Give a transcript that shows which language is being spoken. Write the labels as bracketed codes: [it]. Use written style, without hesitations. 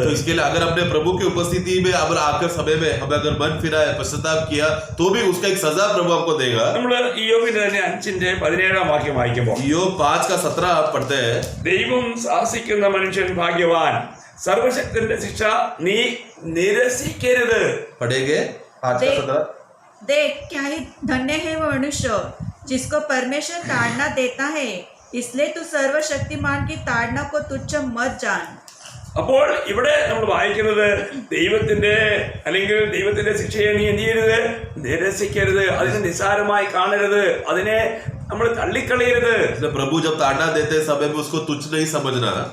[hi] तो इसके लिए अगर हमने प्रभु की उपस्थिति में अब आकर समय में हमें अगर मन फिराया, पश्चाताप किया, तो भी उसका एक सजा प्रभु हमको देगा. [ml] നമ്മൾ ഇയ്യോബിന്റെ തന്നെ 5-17 വാക്യം വായിക്കുമ്പോൾ, [hi] योग 5 का 17 आप पढ़ते हैं. [ml] ദൈവം ശാസിക്കുന്ന മനുഷ്യൻ ഭാഗ്യവാൻ, സർവശക്തന്റെ ശിക്ഷ നീ നിരസിക്കരുത്. [hi] पढ़ेंगे 5 का 17. देख क्या ही धन्य है वो मनुष्य जिसको परमेश्वर ताड़ना देता है, इसलिए तू सर्वशक्तिमान की ताड़ना को तुच्छ मत जान. [ml] അപ്പോൾ ഇവിടെ നമ്മൾ വായിക്കുന്നത് ദൈവത്തിന്റെ ശിക്ഷയെ നീ എന്ത് ചെയ്യരുത്, നിരസിക്കരുത്, അതിനെ നിസ്സാരമായി കാണരുത്, അതിനെ നമ്മൾ തള്ളിക്കളയരുത്. [hi] प्रभु जब ताड़ना देते समय में उसको तुच्छ नहीं समझना.